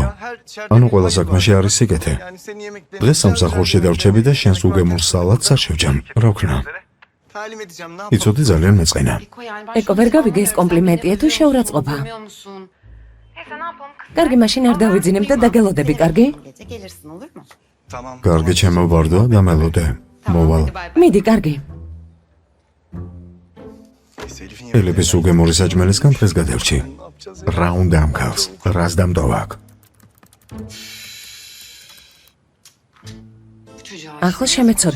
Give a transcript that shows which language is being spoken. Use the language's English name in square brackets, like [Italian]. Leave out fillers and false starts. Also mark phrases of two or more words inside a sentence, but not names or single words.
[Georgian] ანუ ყველა საქმეში არის სიკეთე. დღეს სამსახურში დავრჩები და შენს უგემურ სალატს არ შევჯამ. რა ვქნა? იცოდი ძალიან მეწყინა. ეკო ვერ გავიგე ეს კომპლიმენტია თუ შეურაცხყოფა. კარგი, მაშინ არ დავიძინებ და დაგელოდები, კარგი? [Turkish] Gece gelirsin olur mu? [Georgian] კარგი ჩემო ვარდო, დამელოდე. მოვალ. მიდი, კარგი. ელების უგემური საჭმელისგან დღეს გადავრჩი. რა უნდა ამქალს? რას დამტოვა აქ? ახლა შემეცოდა.